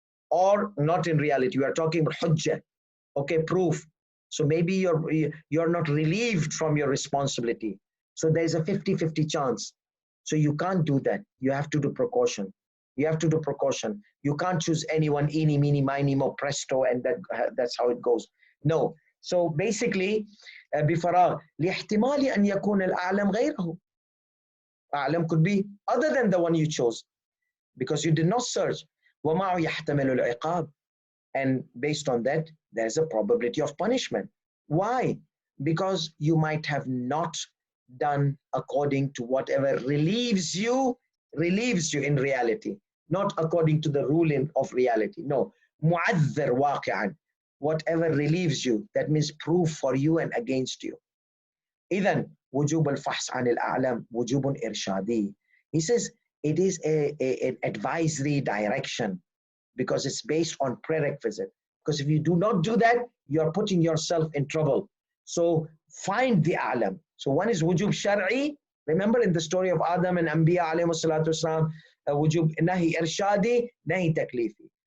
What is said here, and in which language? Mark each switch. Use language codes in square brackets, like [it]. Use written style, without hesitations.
[en] or not in reality. We are talking about hujjah, okay, proof. So maybe you're not relieved from your responsibility. So there's a 50-50 chance. So you can't do that. You have to do precaution. You have to do precaution. You can't choose anyone, eeny, meeny, miny, mo, presto, and that's how it goes. No. So basically, [ar] بفراغ لاحتمال أن يكون الأعلم غيره. [en] أعلم could be other than the one you chose because you did not search. [ar] ومعه يحتمل العقاب. [en] And based on that, there's a probability of punishment. Why? Because you might have not done according to whatever relieves you in reality, not according to the ruling of reality. No. [ar] معذر واقعا. [en] Whatever relieves you, that means proof for you and against you. [ar] إذن وجوب الفحص عن الأعلم وجوب إرشادي. [en] He says it is an advisory direction because it's based on prerequisite. Because if you do not do that, you are putting yourself in trouble. So find the a'lam. So one is wujub shar'i. Remember in the story of Adam and Anbiya alayhi salatu wasalam, wujub nahi irshadi, nahi taklifi.